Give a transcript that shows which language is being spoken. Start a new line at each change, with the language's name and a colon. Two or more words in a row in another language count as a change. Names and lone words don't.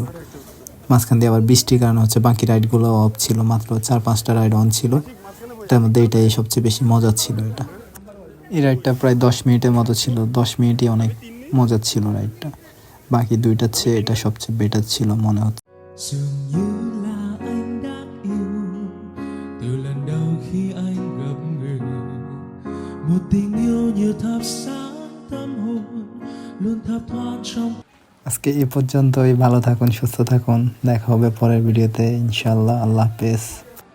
Bangla: মাঝখান দিয়ে আবার বৃষ্টির কারণে হচ্ছে বাকি রাইডগুলো অফ ছিল, মাত্র 4-5টা রাইড অন ছিল। তার মধ্যে এটাই সবচেয়ে বেশি মজার ছিল। এই রাইডটা প্রায় 10 মিনিটের মতো ছিল, 10 মিনিটই অনেক মজার ছিল রাইডটা। বাকি দুইটার চেয়ে এটা সবচেয়ে বেটার ছিল মনে হচ্ছে।
Vietnamese: dường như là anh đã yêu từ lần đầu khi anh gặp người một tình yêu như thắp sáng tâm hồn luôn thấp thoáng trong
Bangla: আজকে এই পর্যন্তই। ভালো থাকুন, সুস্থ থাকুন, দেখা হবে পরের ভিডিওতে ইনশাআল্লাহ। আল্লাহ হাফেজ।